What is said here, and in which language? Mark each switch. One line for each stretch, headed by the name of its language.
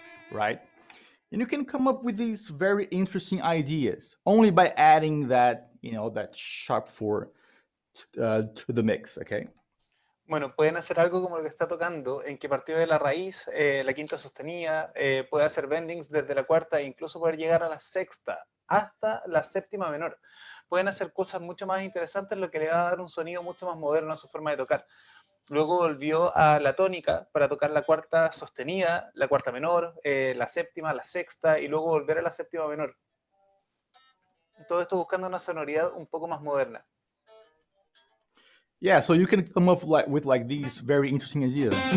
English: right? And you can come up with these very interesting ideas only by adding that, that sharp 4 to the mix, okay?
Spanish: Bueno, pueden hacer algo como lo que está tocando, en que partió de la raíz, la quinta sostenida, puede hacer bendings desde la cuarta e incluso poder llegar a la sexta, hasta la séptima menor. Pueden hacer cosas mucho más interesantes, lo que le va a dar un sonido mucho más moderno a su forma de tocar. Luego volvió a la tónica para tocar la cuarta sostenida, la cuarta menor, la séptima, la sexta, y luego volver a la séptima menor. Todo esto buscando una sonoridad un poco más moderna.
English: Yeah, so you can come up with these very interesting ideas.